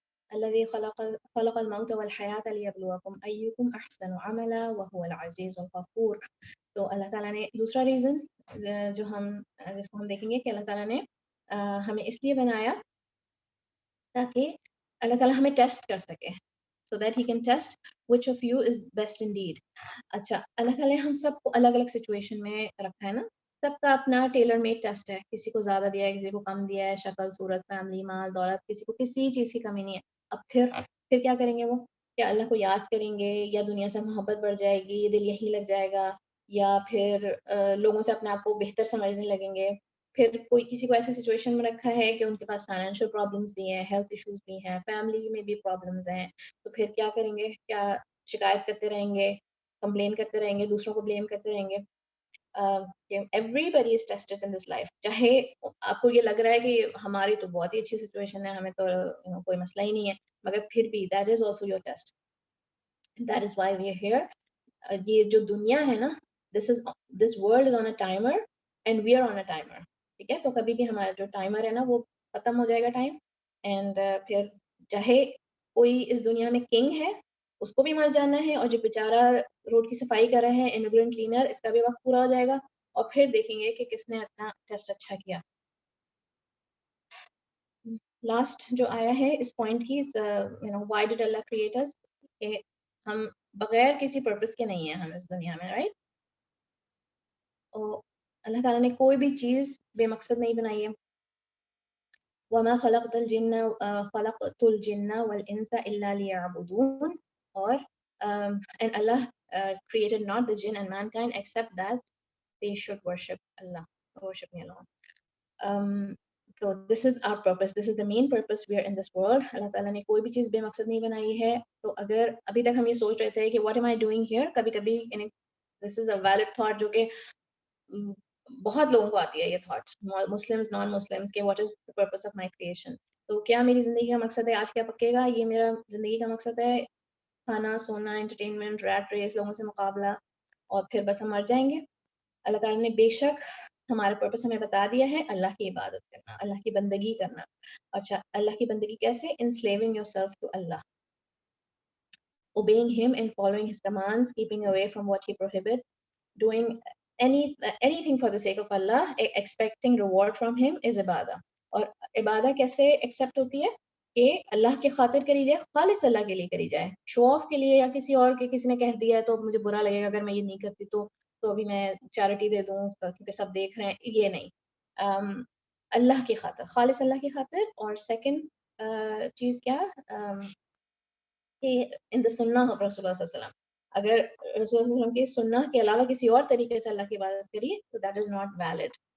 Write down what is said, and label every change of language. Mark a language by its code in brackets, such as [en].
[ar] الذي خلق الموت والحياة ليبلوكم أيكم أحسن عملا وهو العزيز الغفور. [ur] تو اللہ تعالیٰ نے دوسرا ریزن جس کو ہم دیکھیں گے کہ اللہ تعالیٰ نے ہمیں اس لیے بنایا تاکہ اللہ تعالیٰ ہمیں ٹیسٹ کر سکے, [en] so that he can test which of you is best indeed. [ur] اچھا, اللہ تعالیٰ نے ہم سب کو الگ الگ سچویشن میں رکھا ہے نا, سب کا اپنا ٹیلر میڈ ٹیسٹ ہے, کسی کو زیادہ دیا ہے, کسی کو کم دیا ہے, شکل صورت فیملی مال دولت, کسی کو کسی چیز کی کمی نہیں ہے. اب پھر کیا کریں گے وہ, کیا اللہ کو یاد کریں گے, یا دنیا سے محبت بڑھ جائے گی, دل یہی لگ جائے گا, یا پھر لوگوں سے اپنے آپ کو بہتر سمجھنے لگیں گے. پھر کوئی کسی کو ایسی سچویشن میں رکھا ہے کہ ان کے پاس فائنینشیل پرابلمس بھی ہیں, ہیلتھ ایشوز بھی ہیں, فیملی میں بھی پرابلمس ہیں, تو پھر کیا کریں گے, کیا شکایت کرتے رہیں گے, کمپلین کرتے رہیں گے, دوسروں کو بلیم کرتے رہیں گے. [en] everybody is tested in this life. [ur] چاہے آپ کو یہ لگ رہا ہے کہ ہماری تو بہت ہی اچھی سچویشن ہے, ہمیں تو کوئی مسئلہ ہی نہیں ہے, مگر پھر بھی [en] that is also your test. That is why we are here. [ur] یہ جو دنیا ہے نا, [en] this world is on a timer and we are on a timer. ٹھیک ہے, تو کبھی بھی ہمارا جو ٹائمر ہے نا وہ ختم ہو جائے گا ٹائم, اینڈ پھر چاہے کوئی اس دنیا میں کنگ ہے اس کو بھی مر جانا ہے, اور جو بیچارہ روڈ کی صفائی کر رہے ہیں امیگرینٹ کلینر, اس کا بھی وقت پورا ہو جائے گا, اور پھر دیکھیں گے کہ کس نے اپنا ٹیسٹ اچھا کیا. [ur] لاسٹ جو آیا ہے اس پوائنٹ کی, [en] why did Allah create us, [ur] کہ ہم بغیر کسی پرپس کے نہیں ہیں ہم اس دنیا میں, رائٹ. اور اللہ تعالیٰ نے کوئی بھی چیز بے مقصد نہیں بنائی ہے. [ar] وَمَا خَلَقْتَ الْجِنَّ وَالْإِنسَ إِلَّا لِيَعْبُدُونَ, [en] اور and Allah created not the jinn and mankind except that they should worship Allah, worship me alone. So this is our purpose, this is the main purpose we are in this world. [ur] اللہ تعالیٰ نے کوئی بھی چیز بے مقصد نہیں بنائی ہے. تو اگر ابھی تک ہم یہ سوچ رہے تھے کہ [en] what am I doing here, [ur] کبھی کبھی [en] this is a valid thought [ur] جو کہ بہت لوگوں کو آتی ہے یہ تھاٹ, مسلمز نان مسلمز, کہ [en] What is the purpose of my creation. [ur] تو کیا میری زندگی کا مقصد ہے, آج کیا پکے گا, یہ میرا زندگی کا مقصد ہے کھانا سونا انٹرٹینمنٹ ریٹ ریس لوگوں سے مقابلہ اور پھر بس ہم مر جائیں گے. اللہ تعالیٰ نے بے شک ہمارا پرپس ہمیں بتا دیا ہے, اللہ کی عبادت کرنا, اللہ کی بندگی کرنا. اچھا, اللہ کی بندگی کیسے؟ [en] enslaving yourself to Allah, obeying him and following his commands, keeping away from what he prohibits, doing anything for the sake of Allah, expecting reward from him is عبادہ. [ur] اور عبادہ کیسے ایکسیپٹ ہوتی ہے کہ اللہ کی خاطر کری جائے, خالص اللہ کے لیے کری جائے. شو آف کے لیے یا کسی اور کے کسی نے کہہ دیا ہے تو مجھے برا لگے گا اگر میں یہ نہیں کرتی تو ابھی میں چیریٹی دے دوں کیونکہ سب دیکھ رہے ہیں, یہ نہیں. اللہ کی خاطر, خالص اللہ کی خاطر. اور سیکنڈ چیز کیا کہ ان دا سنہ آف رسول اللہ صلی اللہ علیہ وسلم, اگر رسول اللہ صلی اللہ علیہ وسلم کی سنہ کے علاوہ کسی اور طریقے سے اللہ کی عبادت کریے تو [en] That is not valid.